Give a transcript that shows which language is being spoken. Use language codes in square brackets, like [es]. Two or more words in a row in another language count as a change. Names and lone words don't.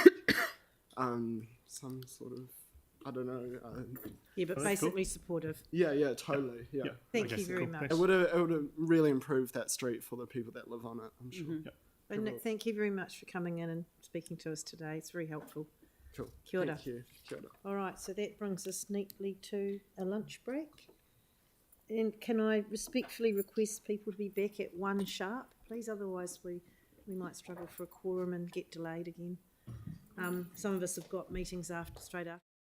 [en] Some sort of, I don't know. Yeah, but basically supportive. Yeah, totally. Yeah. Thank you very much. It would have really improved that street for the people that live on it, I'm sure. And Nick, thank you very much for coming in and speaking to us today. It's very helpful. Cool. [mi] Kia ora. [en] Thank you. [mi] Kia ora. [en] All right, so that brings us neatly to a lunch break. And can I respectfully request people to be back at 1 sharp, please? Otherwise, we might struggle for a quorum and get delayed again. Some of us have got meetings straight after.